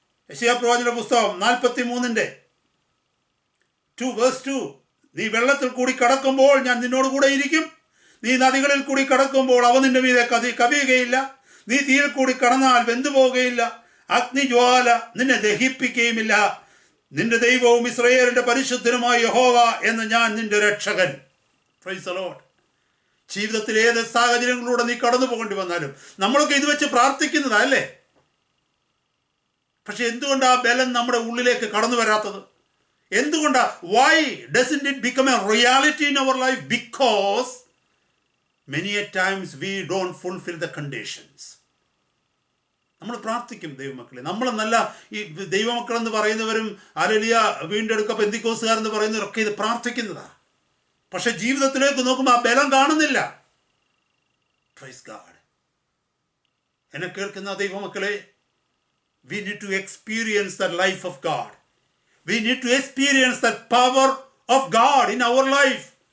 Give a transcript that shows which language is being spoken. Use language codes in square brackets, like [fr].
[ml] യെശയ്യാ പ്രവാചന പുസ്തകം 43:2 നീ വെള്ളത്തിൽ കൂടി കടക്കുമ്പോൾ ഞാൻ നിന്നോട് കൂടെ ഇരിക്കും, നീ നദികളിൽ കൂടി കടക്കുമ്പോൾ അവ നിന്റെ മീതെ കവിയുകയില്ല, നീ തീയിൽ കൂടി കടന്നാൽ വെന്തുപോകുകയില്ല, അഗ്നിജ്വാല നിന്നെ ദഹിപ്പിക്കുകയുമില്ല, നിന്റെ ദൈവവും ഇസ്രായേലിന്റെ പരിശുദ്ധനുമായ യഹോവ എന്ന് ഞാൻ നിന്റെ രക്ഷകൻ. [en] Praise the Lord. [ml] ജീവിതത്തിൽ ഏത് സാഹചര്യങ്ങളിലൂടെ നീ കടന്നു പോകേണ്ടി വന്നാലും നമ്മളൊക്കെ ഇത് വെച്ച് പ്രാർത്ഥിക്കുന്നതാ അല്ലേ? പക്ഷെ എന്തുകൊണ്ട് ആ ബലം നമ്മുടെ ഉള്ളിലേക്ക് കടന്നു വരാത്തത്? എന്തുകൊണ്ടാ? [en] Why doesn't it become a reality in our life? Because many a times we don't fulfill the conditions. [ml] നമ്മൾ പ്രാർത്ഥിക്കും ദൈവമക്കളെ. നമ്മൾ നല്ല ഈ ദൈവമക്കളെന്ന് പറയുന്നവരും ഹല്ലേലൂയ വീണ്ടെടുക്ക പെന്തിക്കോസുകാരെന്ന് പറയുന്നവരൊക്കെ ഇത് പ്രാർത്ഥിക്കുന്നതാ. പക്ഷെ ജീവിതത്തിലേക്ക് നോക്കുമ്പോൾ ആ ബലം കാണുന്നില്ല. [en] Praise God. [ml] എന്നെ കേൾക്കുന്ന ദൈവമക്കളെ, [en] we need to experience the life of God. We need to experience the power of God in our life.